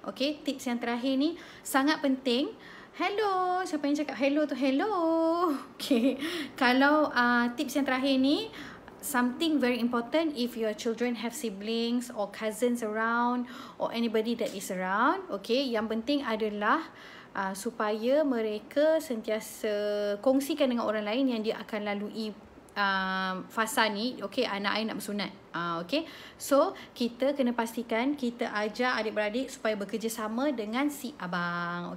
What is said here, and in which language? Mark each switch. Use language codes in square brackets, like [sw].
[ms] Okay, tips yang terakhir ni sangat penting. Hello, siapa yang cakap hello tu? Hello. [en] Okay, kalau tips yang terakhir ni something very important if your children have siblings or cousins around or anybody that is around. [ms] Okay, yang penting adalah supaya mereka sentiasa kongsikan dengan orang lain yang dia akan lalui fasa ni. Okay, anak I nak bersunat. Okay, so kita kena pastikan kita ajar adik-beradik supaya bekerjasama dengan si abang.